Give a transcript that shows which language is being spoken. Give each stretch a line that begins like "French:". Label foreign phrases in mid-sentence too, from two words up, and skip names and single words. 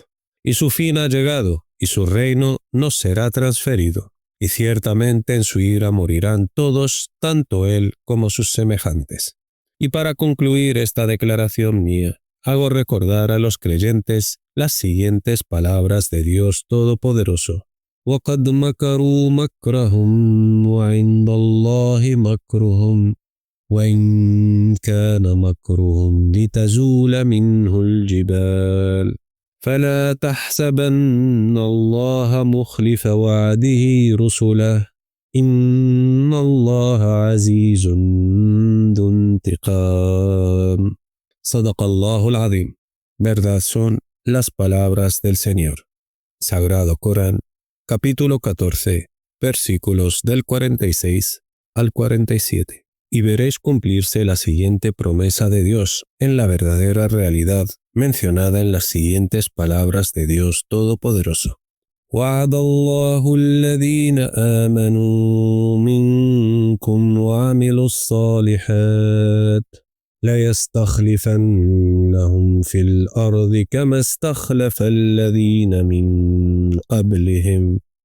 Spanish: Y su fin ha llegado, y su reino no será transferido. Y ciertamente en su ira morirán todos, tanto él como sus semejantes. Y para concluir esta declaración mía, hago recordar a los creyentes las siguientes palabras de Dios Todopoderoso.
Arabic: وَقَدْ مَكَرُوا مَكْرَهُمْ وَعِنْدَ اللَّهِ مَكْرُهُمْ وَإِنْ كَانَ مَكْرُهُمْ لِتَزُولَ مِنْهُ الْجِبَالُ فلا تحسبن الله مخلف وعده رسله إن الله عزيز ذو انتقام. صدق الله العظيم.
Spanish: Verdad son las palabras del Señor. Sagrado Corán, capítulo 14, versículos del 46 al 47. Y veréis cumplirse la siguiente promesa de Dios en la verdadera realidad mencionada en las siguientes palabras de Dios Todopoderoso.
Arabic: وعد الله الذين آمنوا منكم وعملوا الصالحات ليستخلفنهم في الأرض كما استخلف الذين من قبلهم